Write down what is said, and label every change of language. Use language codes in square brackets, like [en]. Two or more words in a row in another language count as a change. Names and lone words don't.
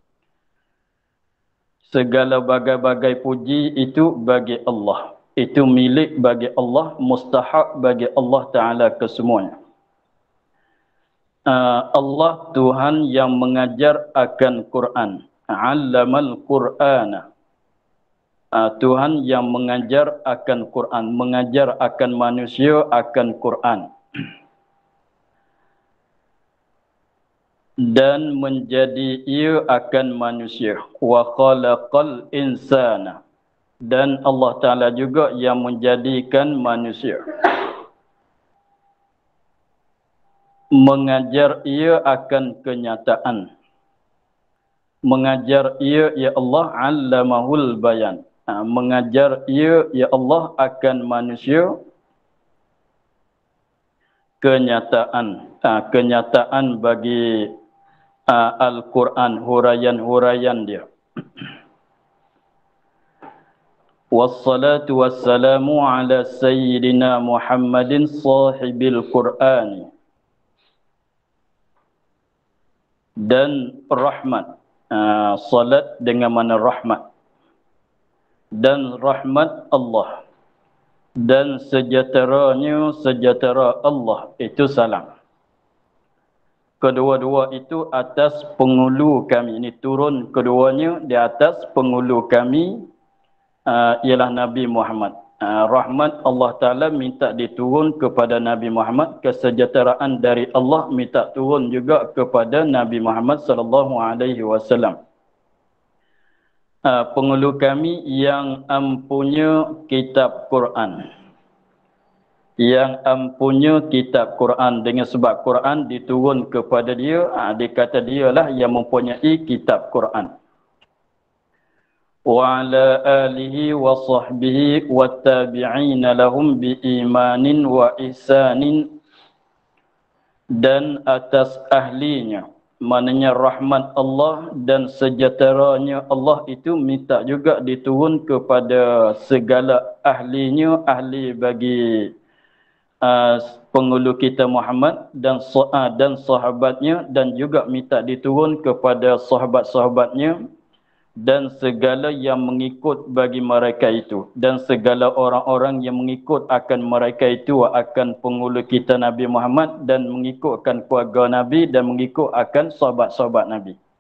[ms] Segala bagai-bagai puji itu bagi Allah. Itu milik bagi Allah, mustahak bagi Allah Ta'ala kesemuanya. Allah Tuhan yang mengajar akan Quran. [ar] علم القرآن. [ms] Tuhan yang mengajar akan Quran, mengajar akan manusia akan Quran. Dan menjadi ia akan manusia. [ar] وخلق الإنسان. [ms] Dan Allah Ta'ala juga yang menjadikan manusia. Mengajar ia akan kenyataan. Mengajar ia, [ar] يا الله علمه البيان. [ms] Mengajar ia, ya Allah, akan manusia kenyataan. Kenyataan bagi Al-Quran, huraian-huraian dia. [ar] والصلاة والسلام على سيدنا محمد صاحب القرآن. [ms] Dan rahmat. Salat dengan mana rahmat. Dan rahmat Allah. Dan sejahteranya sejahtera Allah. Itu salam. Kedua-dua itu atas penghulu kami. Ini turun keduanya di atas penghulu kami. Ialah Nabi Muhammad. Rahmat Allah Ta'ala minta diturun kepada Nabi Muhammad. Kesejahteraan dari Allah minta turun juga kepada Nabi Muhammad [ar] صلى الله عليه وسلم. [ms] Penghulu kami yang empunya kitab Quran. Yang empunya kitab Quran. Dengan sebab Quran diturun kepada dia, dikata dialah yang mempunyai kitab Quran. [ar] وعلى آله وصحبه والتابعين لهم بإيمان وإحسان. [ms] Dan atas ahlinya, maknanya rahmat Allah dan sejahteranya Allah itu minta juga diturun kepada segala ahlinya, ahli bagi penghulu kita Muhammad dan sahabatnya, dan juga minta diturun kepada sahabat-sahabatnya dan segala yang mengikut bagi mereka itu, dan segala orang-orang yang mengikut akan mereka itu, akan penghulu kita Nabi Muhammad, dan mengikutkan keluarga Nabi, dan mengikut akan sahabat-sahabat Nabi.